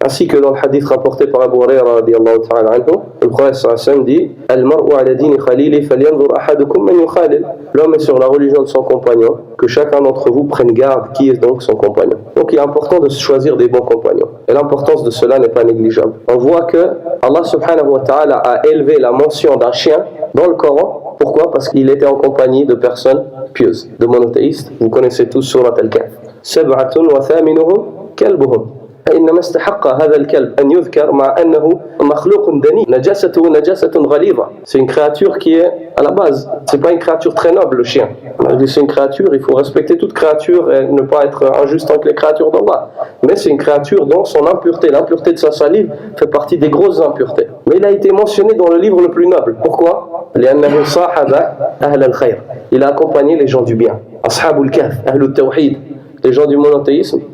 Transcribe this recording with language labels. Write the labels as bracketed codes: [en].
[fr] Ainsi que dans le hadith rapporté par Abu Huraira radiyallahu ta'ala anhu, le prophète sallallahu dit « [ar] Al-mar'u ala dini khalili falyanzur ahadukum man yukhalil [fr] » L'homme est sur la religion de son compagnon, que chacun d'entre vous prenne garde qui est donc son compagnon. Donc il est important de choisir des bons compagnons. Et l'importance de cela n'est pas négligeable. On voit que Allah subhanahu wa ta'ala a élevé la mention d'un chien dans le Coran. Pourquoi? Parce qu'il était en compagnie de personnes pieuses, de monothéistes. Vous connaissez tous Surat Al-Kahf. [ar] سبعة وثامنهم كلبهم فإنما استحق هذا الكلب أن يذكر مع أنه مخلوق دني نجاسته نجاسة غليظة. [fr] C'est une créature qui est à la base, c'est pas une créature très noble, le chien. C'est une créature, il faut respecter toute créature et ne pas être injuste avec les créatures d'Allah. Mais c'est une créature dont son impureté, l'impureté de sa salive fait partie des grosses impuretés. Mais il a été mentionné dans le livre le plus noble. Pourquoi? [ar] لأنه صاحب أهل الخير. [fr] Il a accompagné les gens du bien. [ar] أصحاب الكهف أهل التوحيد. [fr] Les gens du monothéisme,